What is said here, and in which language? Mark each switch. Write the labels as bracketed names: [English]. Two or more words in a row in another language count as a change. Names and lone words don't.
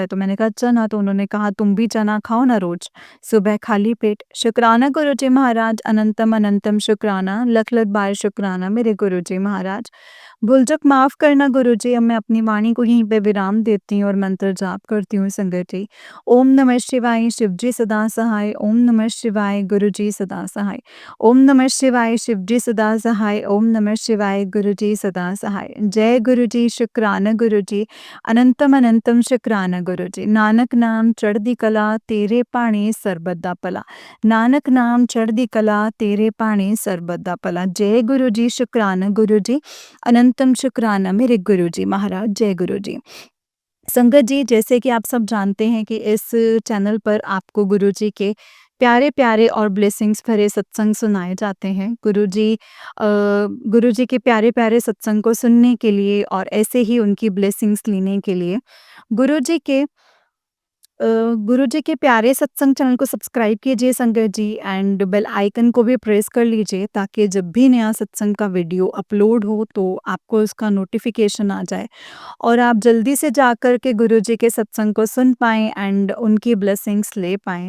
[Hindi] तो मैंने कहा चना, तो उन्होंने कहा तुम भी चना खाओ ना रोज़, सुबह खाली पेट। शुक्राना गुरुजी महाराज, अनंतम अनंतम शुक्राना, लख लख बार शुक्राना मेरे गुरुजी महाराज। भूल-चूक माफ़ करना गुरुजी। अब मैं अपनी वाणी को यहीं पे विराम देती हूँ और मंत्र जाप करती हूँ संगत जी। [Sanskrit] ओम नमः शिवाय, [Hindi] शिवजी सदा सहाय। [Sanskrit] ओम नमः शिवाय, [Hindi] गुरुजी सदा सहाय। [Sanskrit] ओम नमः शिवाय, [Hindi] शिवजी सदा सहाय। [Sanskrit] ओम नमः शिवाय, [Hindi] गुरुजी सदा सहाय। जय गुरुजी, शुक्राना गुरुजी, अनंतम अनंतम शुक्राना गुरुजी। [Punjabi] ਨਾਨਕ ਨਾਮ ਚੜ੍ਹਦੀ ਕਲਾ, ਤੇਰੇ ਭਾਣੇ ਸਰਬੱਤ ਦਾ ਭਲਾ। ਨਾਨਕ ਨਾਮ ਚੜ੍ਹਦੀ ਕਲਾ, ਤੇਰੇ ਭਾਣੇ ਸਰਬੱਤ ਦਾ ਭਲਾ। [Hindi] जय गुरु जी, शुक्राना गुरु जी, अनंतम शुक्राना मेरे गुरु जी महाराज। जय गुरु जी। संगत जी, जैसे कि आप सब जानते हैं कि इस चैनल पर आपको गुरु जी के प्यारे-प्यारे और ब्लेसिंग्स भरे सत्संग सुनाए जाते हैं। गुरु जी के प्यारे-प्यारे सत्संग को सुनने के लिए और ऐसे ही उनकी ब्लेसिंग्स लेने के लिए गुरु जी के गुरु जी के प्यारे सत्संग चैनल को सब्सक्राइब कीजिए संगत जी, [English] and bell icon [Hindi] को भी प्रेस कर लीजिए ताकि जब भी नया सत्संग का वीडियो अपलोड हो तो आपको उसका नोटिफिकेशन आ जाए और आप जल्दी से जाकर के गुरु जी के सत्संग को सुन पाएँ एंड उनकी ब्लेसिंग्स ले पाएँ।